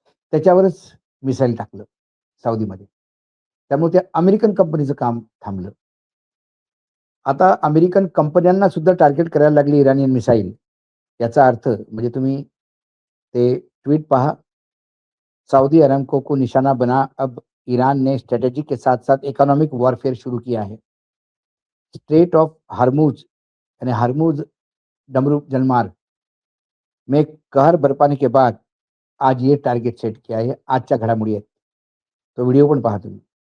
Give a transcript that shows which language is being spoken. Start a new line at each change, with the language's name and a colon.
Marathi: त्याच्यावरच मिसाईल टाकलं सौदीमध्ये. त्यामुळे ते अमेरिकन कंपनीचं काम थांबलं. आता अमेरिकन कंपन्यांना सुद्धा टार्गेट करायला लागली इराणियन मिसाईल. याचा अर्थ म्हणजे तुम्ही ते ट्वीट पहा.
Hindi: सऊदी अरामको को निशाना बना, अब ईरान ने स्ट्रैटेजी के साथ-साथ इकोनॉमिक वॉरफेयर शुरू किया है. स्ट्रेट ऑफ हर्मुज यानी हर्मुज डमरू जलमार्ग में कहर बरपाने के बाद आज ये टार्गेट सेट किया आहे.
Marathi: आजच्या घडामोडी आहेत. तो व्हिडिओ पण पहा तुम्ही.